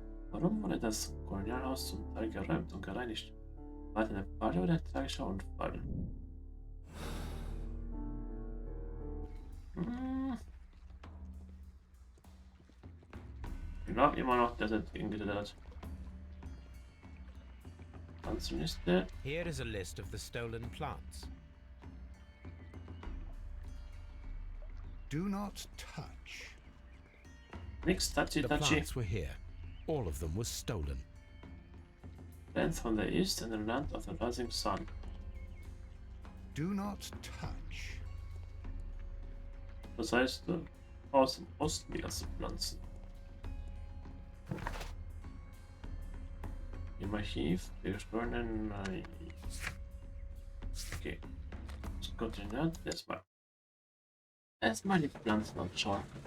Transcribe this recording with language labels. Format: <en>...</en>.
<de>Warum wurde das Kolonialhaus zum Teil geräumt und gereinigt? War es eine Falle oder ein tragischer Unfall? Ich glaube immer noch, dass er hingetötet hat. Liste.</de> <en>Here is a list of the stolen plants. Do not touch.</en> <de>Nix</de> <en>touchy The</en> <de>touchy.</de> <en>plants were here. All of them was stolen. Plants from the east and the land of the rising sun. Do not touch.</en> <de>Das heißt, aus dem Osten die ganzen Pflanzen. Im Archiv der gestohlenen. Okay. Das Kontinent. Erstmal die Pflanzen anschauen.</de>